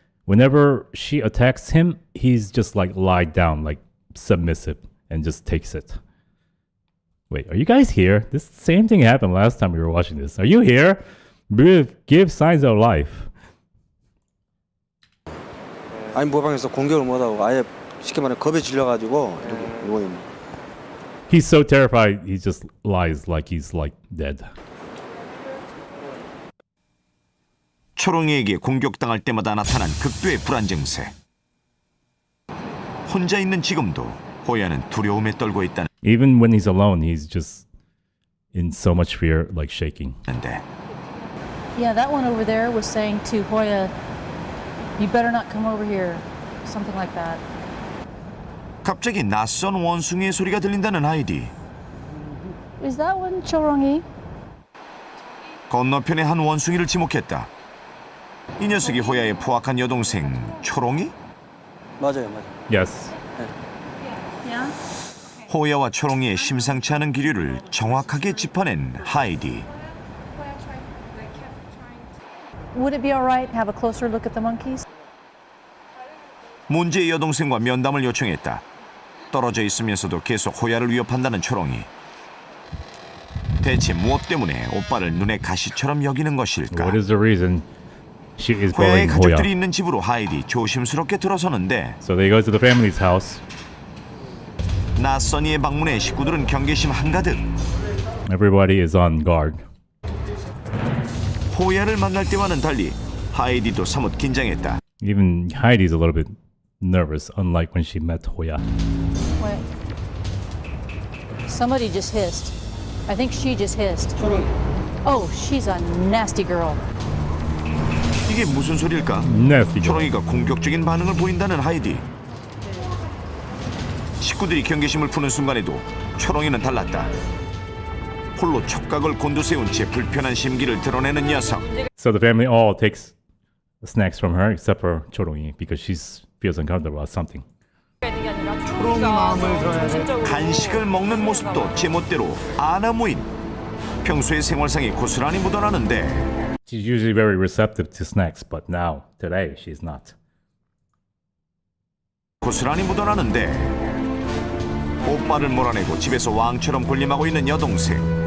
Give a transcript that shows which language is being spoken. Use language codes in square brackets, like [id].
[en] Whenever she attacks him, he's just like lied down, like submissive, and just takes it. Wait, are you guys here? This same thing happened last time we were watching this. Are you here? Give signs of life. [ko] 아니 모방에서 공격을 못하고 아예 쉽게 말해 겁에 질려가지고 이렇게 누워 있는. [en] He's so terrified, he just lies like he's like dead. [ko] 초롱이에게 공격당할 때마다 나타난 극도의 불안 증세. 혼자 있는 지금도 호야는 두려움에 떨고 있다는. [en] Even when he's alone, he's just in so much fear, like shaking. Yeah, that one over there was saying to Hoya, you better not come over here. Something like that. [ko] 갑자기 낯선 원숭이의 소리가 들린다는 하이디. [en] Is that one Chorongi? [ko] 건너편의 한 원숭이를 지목했다. 이 녀석이 호야의 포악한 여동생 초롱이? 맞아요. [en] Yes. Yeah. [ko] 호야와 초롱이의 심상치 않은 기류를 정확하게 짚어낸 하이디. [en] Would it be all right to have a closer look at the monkeys? [ko] 문제의 여동생과 면담을 요청했다. 떨어져 있으면서도 계속 호야를 위협한다는 초롱이. 대체 무엇 때문에 오빠를 눈의 가시처럼 여기는 것일까? [en] What is the reason she is [ko] 호야의 [en] bullying [ko] 가족들이 [en] Hoya? [ko] 있는 집으로 하이디 조심스럽게 들어서는데 [en] So they go to the family's house. [ko] 낯선 이의 방문에 식구들은 경계심 한가득. [en] Everybody is on guard. [ko] 호야를 만날 때와는 달리 하이디도 사뭇 긴장했다. [en] Even Heidi's a little bit nervous, unlike when she met Hoya. Wait. Somebody just hissed. I think she just hissed. Oh, she's a nasty girl. [ko] 이게 무슨 소릴까? [en] Nasty girl. [ko] 초롱이가 공격적인 반응을 보인다는 하이디. 식구들이 경계심을 푸는 순간에도 초롱이는 달랐다. 홀로 촉각을 곤두세운 채 불편한 심기를 드러내는 녀석. [en] So the family all takes snacks from her except for Chorongi because she feels uncomfortable about something. [ko] 초롱이 마음을 들어야 돼. 간식을 먹는 모습도 제멋대로 아나무인. 평소의 생활상에 고스란히 묻어나는데 [en] She's usually very receptive to snacks, but now, today, she's not. [ko] 고스란히 묻어나는데 오빠를 몰아내고 집에서 왕처럼 군림하고 있는 여동생.